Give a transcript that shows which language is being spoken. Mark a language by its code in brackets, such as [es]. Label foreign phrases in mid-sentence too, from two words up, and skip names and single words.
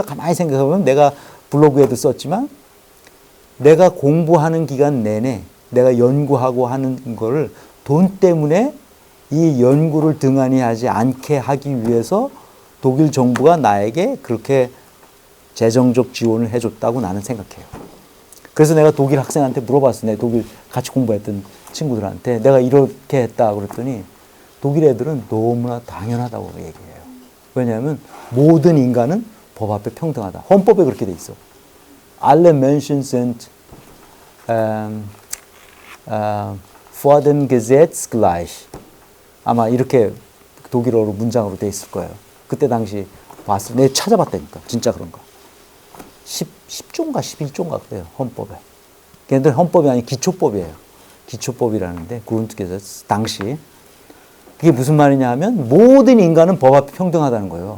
[ko] 가만히 생각해보면 내가 블로그에도 썼지만 내가 공부하는 기간 내내 내가 연구하고 하는 거를 돈 때문에 이 연구를 등한히 하지 않게 하기 위해서 독일 정부가 나에게 그렇게 재정적 지원을 해줬다고 나는 생각해요. 그래서 내가 독일 학생한테 물어봤어요. 내가 독일 같이 공부했던 친구들한테 내가 이렇게 했다 그랬더니 독일 애들은 너무나 당연하다고 얘기해요. 왜냐하면 모든 인간은 법 앞에 평등하다. 헌법에 그렇게 돼 있어. [de] Alle Menschen sind vor dem Gesetz gleich. [ko] 아마 이렇게 독일어로 문장으로 돼 있을 거예요. 그때 당시 봤을 때 내가 찾아봤다니까. 진짜 그런가. 10조인가 11조인가 그래요. 헌법에. 걔네들 헌법이 아니고 기초법이에요. 기초법이라는데 그룬트게세츠 당시. 그게 무슨 말이냐 하면 모든 인간은 법 앞에 평등하다는 거예요.